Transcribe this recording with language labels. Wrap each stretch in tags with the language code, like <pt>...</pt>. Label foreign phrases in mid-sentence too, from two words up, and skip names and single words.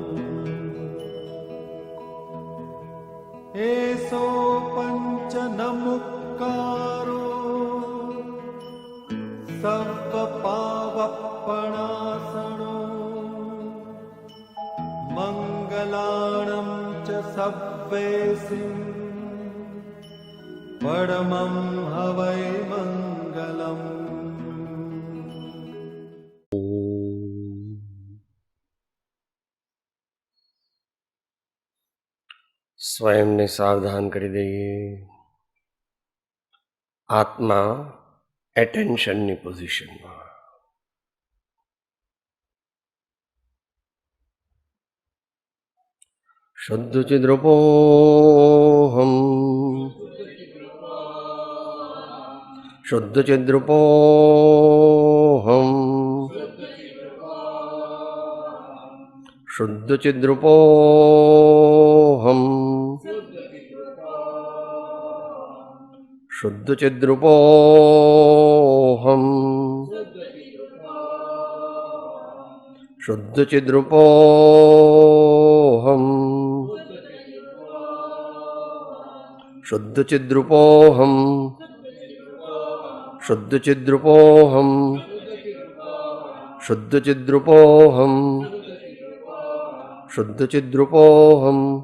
<pra>एसो पंच नमुक्कारो सर्वपावपणासनो मंगलाणं च सव्वेसिं परमं हवै मंगलम्।</pra> <gu>સ્વયંને સાવધાન કરી દઈએ. આત્મા એટેન્શનની પોઝિશનમાં.</gu> <sa>શુદ્ધ ચિદ્રૂપોહમ શુદ્ધ ચિદ્રૂપોહમ શુદ્ધ ચિદ્રૂપોહમ शुद्ध चिद्रूपोहम शुद्ध चिद्रूपोहम शुद्ध चिद्रूपोहम शुद्ध चिद्रूपोहम शुद्ध चिद्रूपोहम शुद्ध चिद्रूपोहम</sa>